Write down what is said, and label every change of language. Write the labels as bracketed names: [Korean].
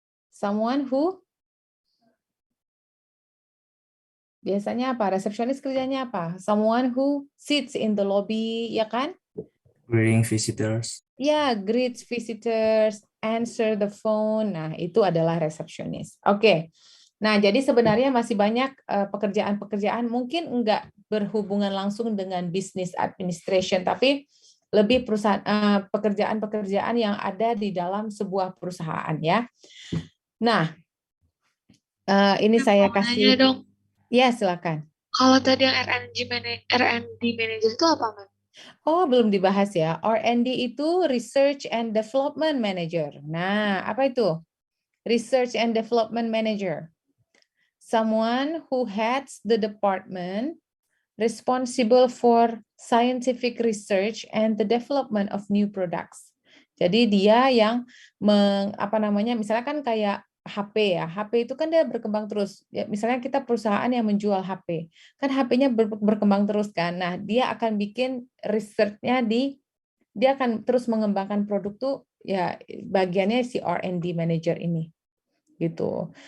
[English] Someone who [Indonesian] biasanya apa? Resepsionis kerjanya apa? [English] Someone who sits in the lobby, [Indonesian] ya kan? [English] Greeting visitors. Ya, greets visitors, answer the phone. [Indonesian] Nah, itu adalah resepsionis. Oke. Nah, jadi sebenarnya masih banyak pekerjaan-pekerjaan mungkin enggak berhubungan langsung dengan business administration, tapi lebih perusahaan pekerjaan-pekerjaan yang ada di dalam sebuah perusahaan ya. Nah, ini saya kasih. Dong. Ya, silakan. Kalau tadi yang R&D manager itu apa, Mas? Oh, belum dibahas ya. R&D itu Research and Development Manager. Nah, apa itu? [English] Research and Development Manager. Someone who heads the department responsible for scientific research and the development of new products. [Indonesian] Jadi dia yang misalnya kan kayak HP ya, HP itu kan dia berkembang terus. Ya, misalnya kita perusahaan yang menjual HP, kan HP-nya berkembang terus kan. Nah, dia akan bikin research-nya dia akan terus mengembangkan produk tuh ya bagiannya si R&D manager ini. gitu.